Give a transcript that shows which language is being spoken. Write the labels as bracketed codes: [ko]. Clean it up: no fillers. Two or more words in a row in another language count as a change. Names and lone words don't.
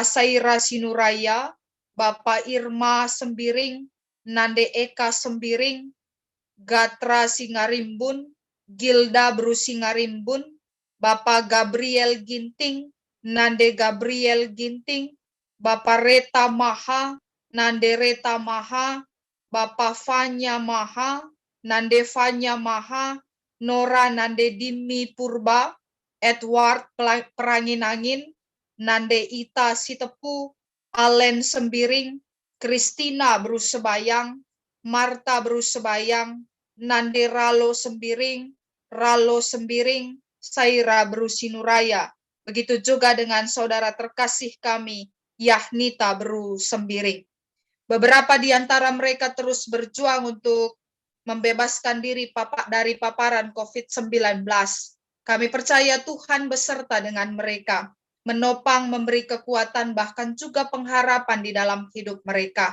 [id] Saira Sinuraya, Bapak Irma Sembiring, Nande Eka Sembiring, Gatra Singarimbun, Gilda Brusingarimbun, Bapak Gabriel Ginting, Nande Gabriel Ginting, Bapak Reta Maha, Nande Reta Maha, Bapak Fanya Maha, Nande Fanya Maha, Nora Nande Dimi Purba, Edward Peranginangin, Nande Ita Sitepu, Alen Sembiring, Kristina Brusebayang, Marta Brusebayang, Nande Ralo Sembiring, Saira Brusinuraya. Begitu juga dengan saudara terkasih kami, Yahnita Brusembiring. Beberapa di antara mereka terus berjuang untuk membebaskan diri dari paparan COVID-19. Kami percaya Tuhan beserta dengan mereka, menopang, memberi kekuatan, bahkan juga pengharapan di dalam hidup mereka.